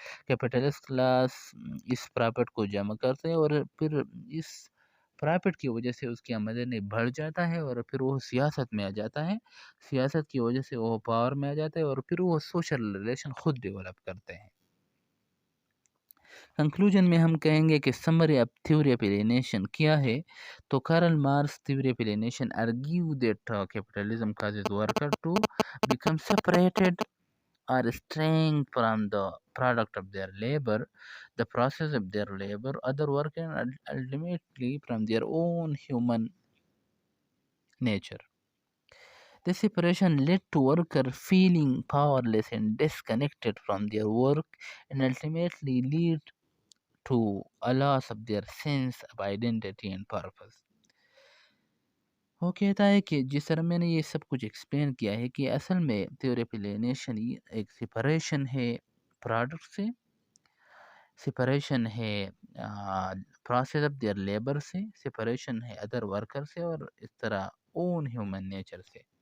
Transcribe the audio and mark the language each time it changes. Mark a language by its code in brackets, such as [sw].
[ur] Capitalist class اس profit کو جمع کرتے ہیں اور پھر اس پرافٹ کی وجہ سے اس کی آمدنی بڑھ جاتا ہے اور پھر وہ سیاست میں آ جاتا ہے. سیاست کی وجہ سے وہ پاور میں آ جاتا ہے اور پھر وہ سوشل ریلیشن خود ڈیولپ کرتے ہیں. کنکلوژن میں ہم کہیں گے کہ summary of theory of alienation کیا ہے. تو Karl Marx theory of alienation [en] argue that capitalism causes worker to become separated or estranged from the product of their labor, the process of their labor, other work, and ultimately from their own human nature. This separation led to worker feeling powerless and disconnected from their work, and ultimately lead to a loss of their sense of identity and purpose. [ur] وہ کہتا ہے کہ جس طرح میں نے یہ سب کچھ ایکسپلین کیا ہے کہ اصل میں تھیوری آف ایلینیشن ایک سپریشن ہے پروڈکٹ سے، سپریشن ہے پروسیس آف دیئر لیبر سے، سپریشن ہے ادر ورکر سے، اور اس طرح اون ہیومن نیچر سے.